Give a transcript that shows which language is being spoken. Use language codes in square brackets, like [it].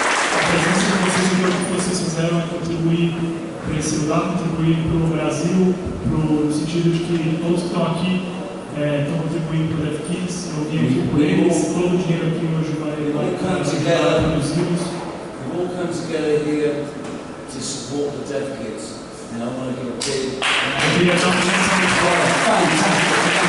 [pt] A presença de vocês e o que vocês fizeram é contribuir para esse lugar, contribuir para o Brasil, no sentido de que todos que estão aqui estão contribuindo para o Deaf Kids. Eu vim aqui por eles, todo o dinheiro aqui hoje vai para os livros. [en] We all come together here to support the Deaf Kids, and I want to give a big [pt] Eu queria dar uma menção de fora.